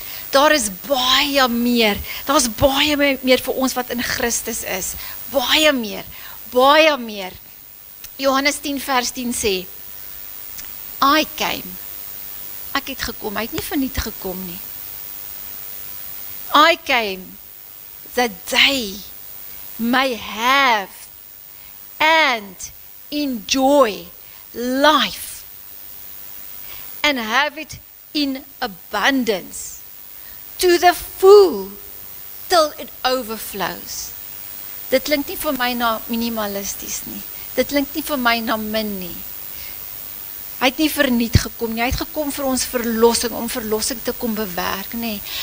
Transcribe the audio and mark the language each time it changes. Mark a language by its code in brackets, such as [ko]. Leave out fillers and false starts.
[af] Daar is baie meer. Daar's baie meer vir ons wat in Christus is. Baie meer. Baie meer. Johannes 10 vers 10 sê, [en] I came. [af] Ek het gekom, hy het nie verniet gekom nie. [en] I came that they may have and enjoy life and have it in abundance to the full till it overflows. [af] Dit klink nie vir my na minimalisties nie. Dit klink nie vir my na min nie. Hy het nie verniet gekom nie, hy het gekom vir ons verlossing, om verlossing te kom bewerk, nie.